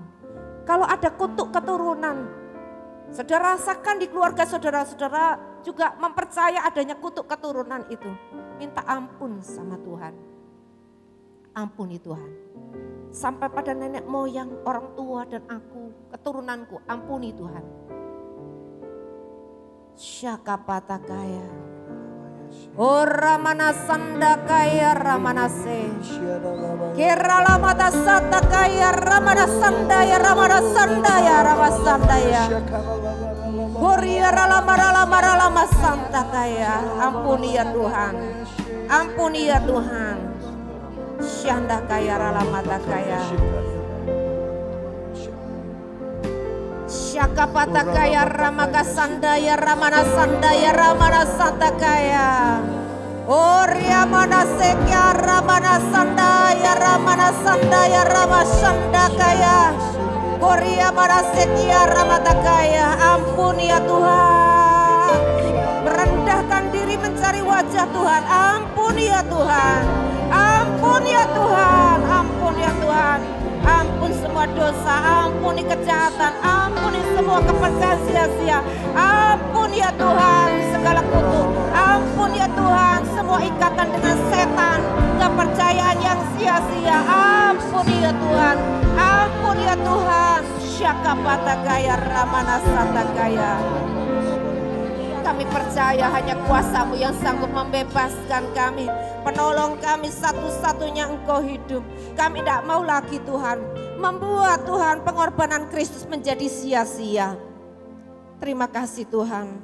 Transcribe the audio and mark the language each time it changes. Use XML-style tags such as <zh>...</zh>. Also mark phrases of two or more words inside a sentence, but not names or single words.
<id>Kalau ada kutuk keturunan, saudara rasakan di keluarga saudara-saudara juga mempercaya adanya kutuk keturunan itu. Minta ampun sama Tuhan. Ampuni Tuhan. Sampai pada nenek moyang, orang tua dan aku, keturunanku, ampuni Tuhan. Syakapatakaya. Oh ramana sandakaya ramanase. Kerala mata satakaya ramana sandaya ramana sandaya ramasandaya. Korea rala santakaya. Ampuni ya Tuhan. Ampuni ya Tuhan. Syandakaya rala matakaya. Syakapatakaya ramaka sandaya ramana sandaya ramana santakaya. Oria mana sekya ramana sandaya ramana sandaya ramasandakaya. Korea mana sekya ramatakaya. Ampuni ya Tuhan. Merendahkan diri mencari wajah Tuhan. Ampuni ya Tuhan. Ampuni ya Tuhan. Ampuni ya Tuhan. Ampun semua dosa, ampuni kejahatan, ampuni semua kepercayaan sia-sia. Ampun ya Tuhan segala kutuk. Ampun ya Tuhan semua ikatan dengan setan, kepercayaan yang sia-sia. Ampuni ya Tuhan. Ampun ya Tuhan. Syakapatakaya ramana satakaya. Kami percaya hanya kuasa-Mu yang sanggup membebaskan kami. Penolong kami satu-satunya Engkau hidup. Kami tidak mau lagi Tuhan membuat Tuhan pengorbanan Kristus menjadi sia-sia. Terima kasih Tuhan.</id>